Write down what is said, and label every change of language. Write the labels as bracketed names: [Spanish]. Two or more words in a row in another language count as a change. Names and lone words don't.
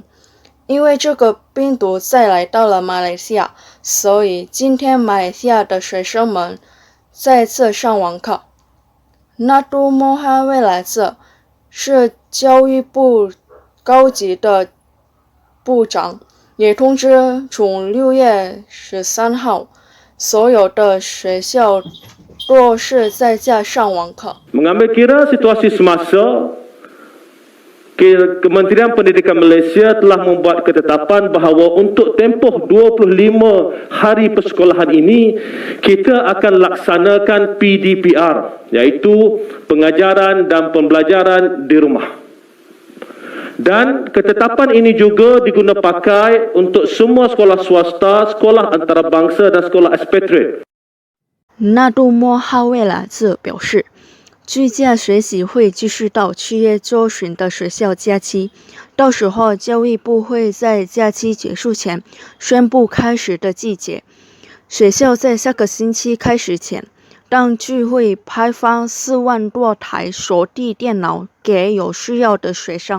[Chinese] 因为这个病毒再来到了马来西亚，所以今天马来西亚的学生们再次上网课。Nadu Mohamed 是教育部高级的部长，也通知从6月13号，所有的学校都是在家上网课。 [Malay] Mengambil kira situasi semasa, Kementerian Pendidikan Malaysia telah membuat ketetapan bahawa untuk tempoh 25 hari persekolahan ini kita akan laksanakan PDPR, iaitu pengajaran dan pembelajaran di rumah. Dan ketetapan ini juga diguna pakai untuk semua sekolah swasta, sekolah antarabangsa dan sekolah expatriate. [Chinese] Nadu Mohamed 表示，居家学习会继续到7月中旬的学校假期，到时候教育部会在假期结束前宣布开始的季节。学校在下个星期开始前，当局会派发4万多台手提电脑给有需要的学生。